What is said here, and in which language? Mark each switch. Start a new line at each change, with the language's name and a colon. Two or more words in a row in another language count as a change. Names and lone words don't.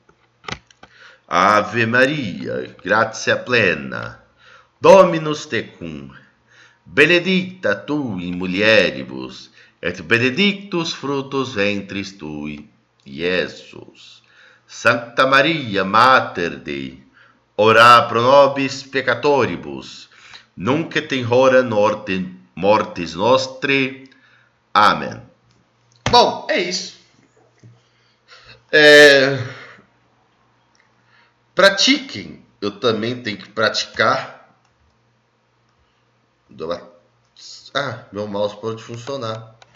Latin: Ave Maria, gratia plena, Dominus tecum, benedicta tui in mulieribus, et benedictus fructus ventris tui, Iesus. Sancta Maria, Mater Dei, ora pro nobis peccatoribus, nunc et in hora mortis nostri.
Portuguese: Amém. Bom, é isso. Pratiquem. Eu também tenho que praticar. Meu mouse pode funcionar.